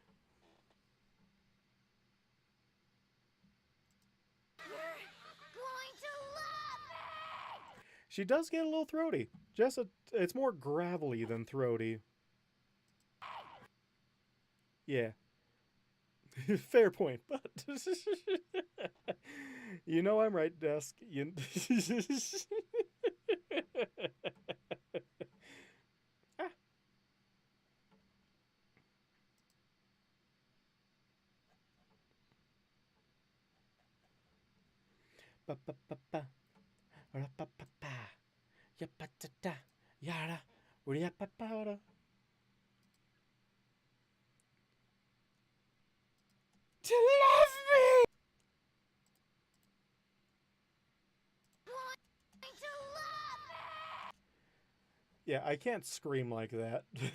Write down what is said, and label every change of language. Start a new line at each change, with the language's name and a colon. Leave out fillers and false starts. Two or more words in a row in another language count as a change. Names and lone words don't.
English: She does get a little throaty. It's more gravelly than throaty. Yeah. Fair point, but you know I'm right, Desk. Ah. Ba ba ba ba. Ra pa pa pa. Ya pa ta ta. Yara. Ya pa pa da. To love me. Yeah, I can't scream like that.